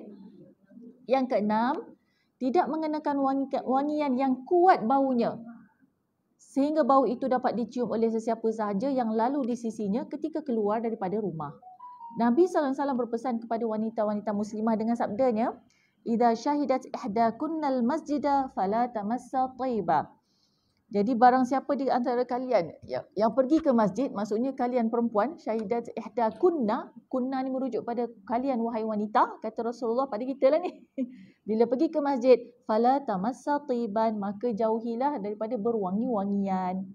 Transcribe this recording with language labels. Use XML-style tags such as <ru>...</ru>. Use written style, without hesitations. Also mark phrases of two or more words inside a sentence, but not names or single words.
<ms>Yang keenam, tidak mengenakan wangian yang kuat baunya sehingga bau itu dapat dicium oleh sesiapa sahaja yang lalu di sisinya ketika keluar daripada rumah. Nabi SAW berpesan kepada wanita-wanita muslimah dengan sabdanya,</ms> <ar>"إذا شهدت إحداكن المسجد فلا تمس طيبا."</ar> <ms>Jadi barang siapa di antara kalian yang pergi ke masjid, maksudnya kalian perempuan,</ms> <ar>شهدت إحداكن,</ar> <ms>kunna ni merujuk pada kalian wahai wanita, kata Rasulullah pada kita lah ni. Bila pergi ke masjid,</ms> <ar>فلا تمس طيبا,</ar> <ms>maka jauhilah daripada berwangi-wangian.</ms>